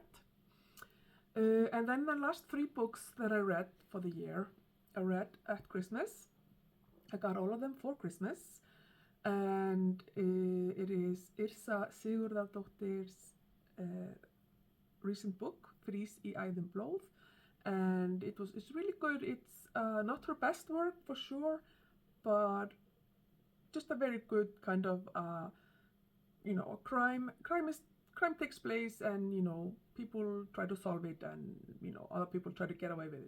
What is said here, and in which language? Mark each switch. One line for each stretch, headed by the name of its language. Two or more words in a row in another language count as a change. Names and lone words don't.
English: And then the last 3 books that I read for the year, I read at Christmas. I got all of them for Christmas. And it is Yrsa Sigurðardóttir's recent book, Frís í æðum blóð. And it's really good. It's not her best work for sure, but just a very good kind of crime takes place, and people try to solve it, and other people try to get away with it.